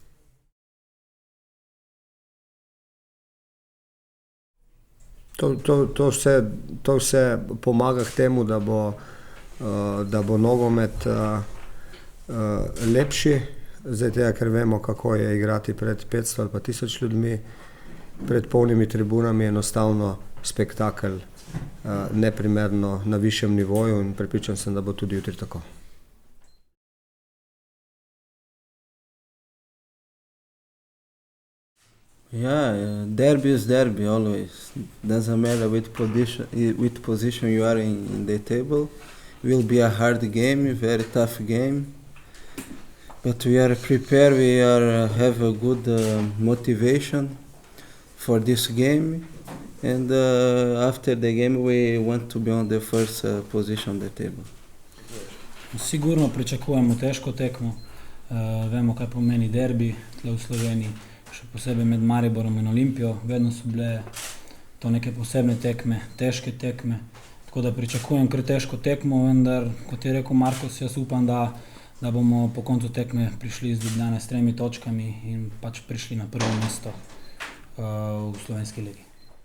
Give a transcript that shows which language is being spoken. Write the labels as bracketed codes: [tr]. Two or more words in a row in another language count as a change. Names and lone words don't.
[sl] To vse pomaga k temu, da bo nogomet lepši, zdaj tega, ker vemo, kako je igrati pred 500 ali pa 1000 ljudmi, pred polnimi tribunami, enostavno spektakel neprimerno na višjem nivoju in prepričan sem, da bo tudi jutri tako. [en] Yeah, derby is derby always. Doesn't matter which position you are in the table. It will be a hard game, a very tough game. But we are prepared, have a good motivation for this game. And after the game we want to be on the first position on the table. [sl] Sigurno pričakujemo težko tekmo. Vemo, kaj pomeni derbi tle v Sloveniji, še posebej med Mariborom in Olimpijo. Vedno so bile to neke posebne tekme, težke tekme. Tako da pričakujem kar težko tekmo, vendar, kot je rekel Markos, jaz upam, da bomo po koncu tekme prišli iz Ljubljane s 3 točkami in pač prišli na prvo mesto v slovenski ligi.